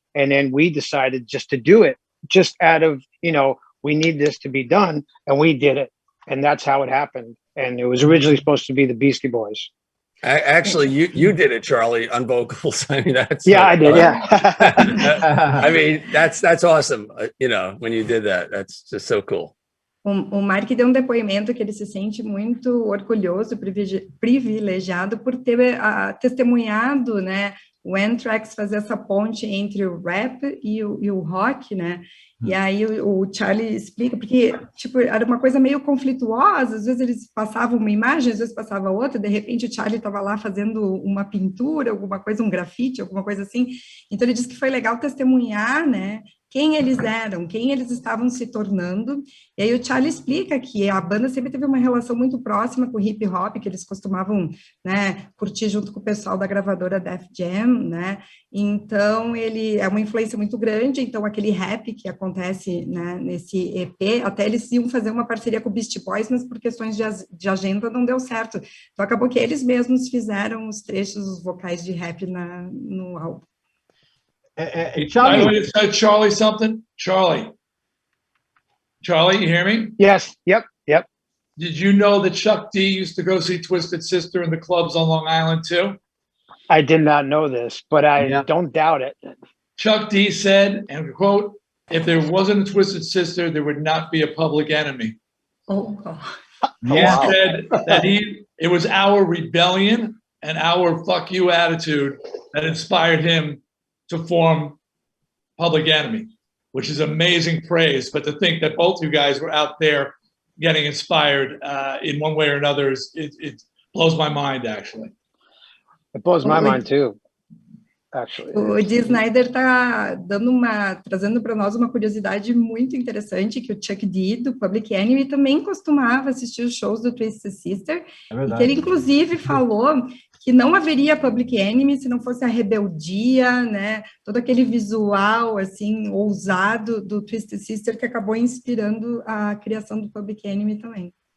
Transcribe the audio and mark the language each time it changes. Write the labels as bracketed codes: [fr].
[en] And then we decided just to do it, just out of, you know, we need this to be done, and we did it, and that's how it happened. And it was originally supposed to be the Beastie Boys. Actually, you did it, Charlie, on vocals. I mean, that's I did. Yeah. I mean, that's awesome. You know, when you did that, that's just so cool. [pt] O Mark deu um depoimento que ele se sente muito orgulhoso, privilegiado por ter testemunhado, né, o Anthrax fazer essa ponte entre o rap e o rock, né? E aí o Charlie explica, porque tipo, era uma coisa meio conflituosa, às vezes eles passavam uma imagem, às vezes passava outra, de repente o Charlie estava lá fazendo uma pintura, alguma coisa, um grafite, alguma coisa assim. Então ele disse que foi legal testemunhar, né, quem eles eram, quem eles estavam se tornando. E aí o Charlie explica que a banda sempre teve uma relação muito próxima com o hip hop, que eles costumavam, né, curtir junto com o pessoal da gravadora Def Jam, né? Então ele é uma influência muito grande. Então aquele rap que acontece, né, nesse EP, até eles iam fazer uma parceria com o Beastie Boys, mas por questões de agenda não deu certo. Então acabou que eles mesmos fizeram os trechos, os vocais de rap no álbum. [en] Charlie, Charlie something. Charlie, you hear me? Yes. Yep. Did you know that Chuck D used to go see Twisted Sister in the clubs on Long Island too? I did not know this, but I don't doubt it. Chuck D said, and quote, "If there wasn't a Twisted Sister, there would not be a Public Enemy." Oh, God. He said that it was our rebellion and our fuck you attitude that inspired him to form Public Enemy, which is amazing praise. But to think that both you guys were out there getting inspired in one way or another, it blows my mind, actually. It blows my mind too, actually. [pt] O Dee Snider está trazendo para nós uma curiosidade muito interessante, que o Chuck D, do Public Enemy, também costumava assistir os shows do Twisted Sister, e que ele, inclusive, falou que não haveria Public Enemy se não fosse a rebeldia, né, todo aquele visual, assim, ousado do Twisted Sister, que acabou inspirando a criação do Public Enemy também.